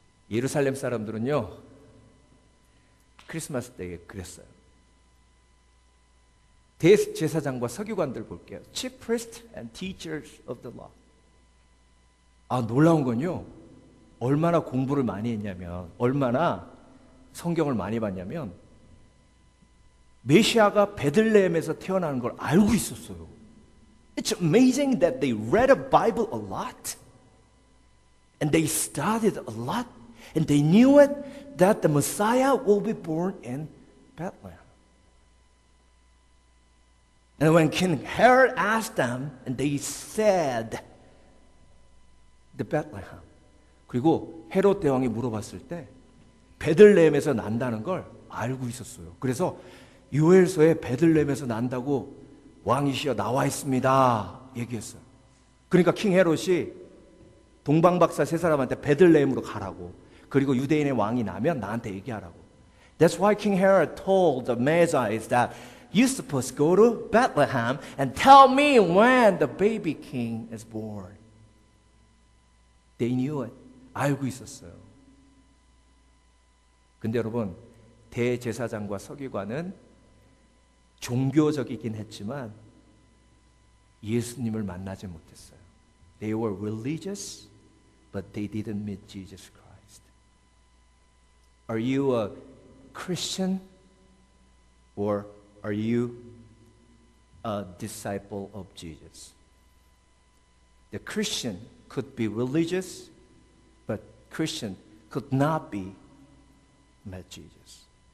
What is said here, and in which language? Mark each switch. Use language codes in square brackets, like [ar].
[ko] 예루살렘 사람들은요, 크리스마스 때에 그랬어요. 대제사장과 서기관들 볼게요. [en] Chief priests and teachers of the law. [ko] 아, 놀라운 건요, 얼마나 공부를 많이 했냐면, 얼마나 성경을 많이 봤냐면, 메시아가 베들레헴에서 태어나는 걸 알고 있었어요. [en] It's amazing that they read a Bible a lot, and they studied a lot, and they knew it that the Messiah will be born in Bethlehem. And when King Herod asked them, and they said, the Bethlehem. [ko] 그리고 헤롯 대왕이 물어봤을 때 베들레헴에서 난다는 걸 알고 있었어요. 그래서 요엘서에 베들레헴에서 난다고 왕이시여 나와 있습니다 얘기했어요. 그러니까 킹 헤롯이 동방박사 세 사람한테 베들레헴으로 가라고, 그리고 유대인의 왕이 나면 나한테 얘기하라고. [en] That's why King Herod told the Magi that you're supposed to go to Bethlehem and tell me when the baby king is born. They knew it. [ko] 알고 있었어요. 근데 여러분, 대제사장과 서기관은 종교적이긴 했지만 예수님을 만나지 못했어요. [en] They were religious, but they didn't meet Jesus Christ. Are you a Christian or are you a disciple of Jesus? The Christian could be religious, but Christian could not be met Jesus.